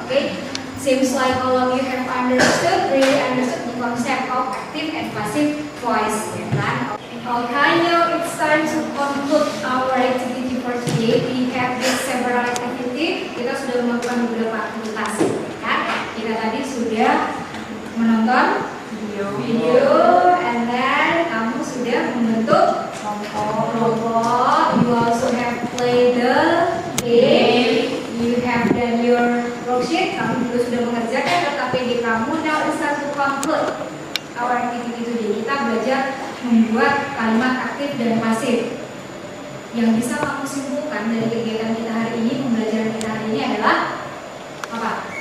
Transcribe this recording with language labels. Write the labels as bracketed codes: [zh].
[en] Okay, seems like all of you have really understood the concept of active and passive voice. [id] Ya kan? [en] Okay, now it's time to conclude our activity for today. We have did several activity. [id] Kita sudah melakukan beberapa aktivitas. Ya, kita tadi sudah menonton video, [en] and then [id] kamu sudah membentuk kelompok. [en] You also have played the game. You have done your worksheet. [id] Kamu juga sudah mengerjakan KPD kamu. [en] Now it's time to conclude our activity today. [id] Kita belajar membuat kalimat aktif dan pasif. Yang bisa kamu simpulkan dari kegiatan kita hari ini, pembelajaran kita hari ini adalah apa?